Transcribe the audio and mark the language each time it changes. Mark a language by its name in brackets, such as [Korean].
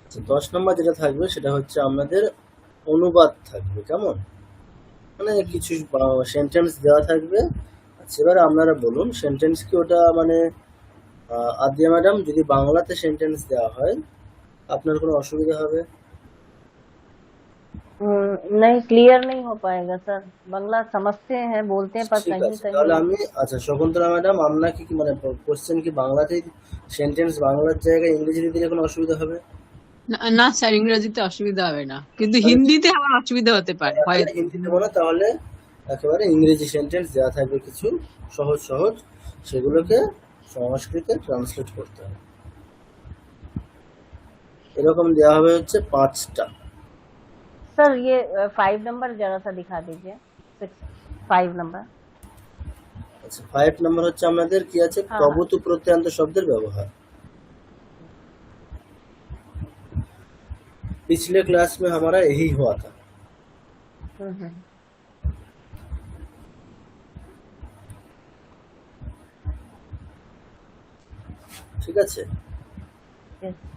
[Bangla] 10 number যেটা থাকবে সেটা হচ্ছে আমাদের অনুবাদ থাকবে। কেমন? মানে কিছু সেন্টেন্স দেওয়া থাকবে। আচ্ছা, এবার আপনারা বলুন সেন্টেন্স কি ওটা মানে আদিয়া ম্যাডাম যদি বাংলাতে সেন্টেন্স দেওয়া হয় আপনার কোনো অসুবিধা হবে? [Hindi] नहीं, क्लियर नहीं हो पाएगा सर। बांग्ला समझते हैं, बोलते हैं, पर [Bangla] ঠিক [Hindi] कहीं [Bangla] আছে, তাহলে [Hindi] कहीं। [Bangla] আমি আচ্ছা শকুন্তলা ম্যাডাম আপনার কি মানে কোশ্চেন কি বাংলাতেই সেন্টেন্স বাংলার জায়গায় ইংরেজিতে দিলে কোনো অসুবিধা হবে? না না স্যার, ইংরেজিতে অসুবিধা হবে না, কিন্তু তাহলে হিন্দিতে আমার অসুবিধা হতে পারে তাহলে হয়তো। হিন্দি দেবো না, তাহলে একেবারে ইংরেজি সেন্টেন্স দেওয়া থাকবে কিছু সহজ সহজ, সেগুলোকে সংস্কৃতে ট্রান্সলেট করতে হবে। এরকম দেওয়া হবে হচ্ছে 5টা। [Hindi] सर ये 5 नंबर जरा सा दिखा दीजिए। 5 नंबर। अच्छा 5 नंबर [Bangla] হচ্ছে আমাদের কি আছে, [Hindi] हाँ हाँ। [Bangla] প্রভূত প্রত্যয়ান্ত শব্দের ব্যবহার। [Hindi] पिछले क्लास में हमारा यही हुआ था। हम्म। [Bangla] ঠিক আছে, [English] Yes।